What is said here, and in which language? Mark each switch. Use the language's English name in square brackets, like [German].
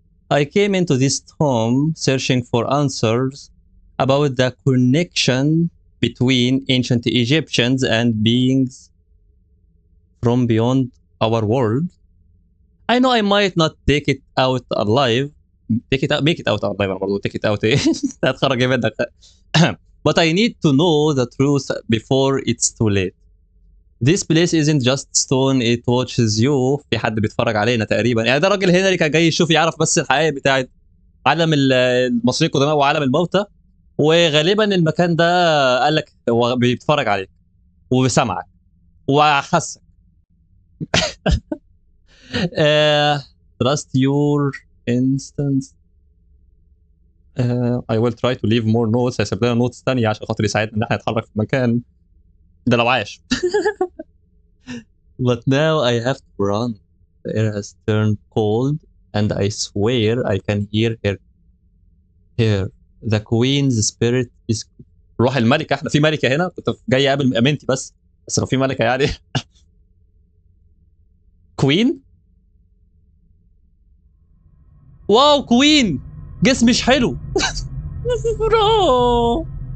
[English] I came into this home searching for answers about the connection between ancient Egyptians and beings from beyond our world. I know I might not take it out alive. Take it out, make it out alive. [Arabic] أنا برضو [English] take it out. [Arabic] هتخرج منك. [English] But I need to know the truth before it's too late. This place isn't just stone, it watches you. [Arabic] في حد بيتفرج علينا تقريبا. يعني ده راجل هنري كان جاي يشوف يعرف بس الحقيقه بتاعت عالم المصريين القدماء وعالم الموتى. وغالبا المكان ده قال لك هو بيتفرج عليك وسمعك وحسك. [English] Trust your instance. I will try to leave more notes. [Arabic] هيسيب لنا نوتس ثانيه عشان خاطر يساعدنا ان احنا نتحرك في المكان ده لو عاش. [English] But now I have to run. The air has turned cold and I swear I can hear her. Here. The queen's spirit is. [Arabic] روح الملكه. احنا في ملكه هنا كنت جاي اقابل امينتي بس لو في ملكه يعني. [English] Queen. [Arabic] واو كوين. جسم مش حلو. برو.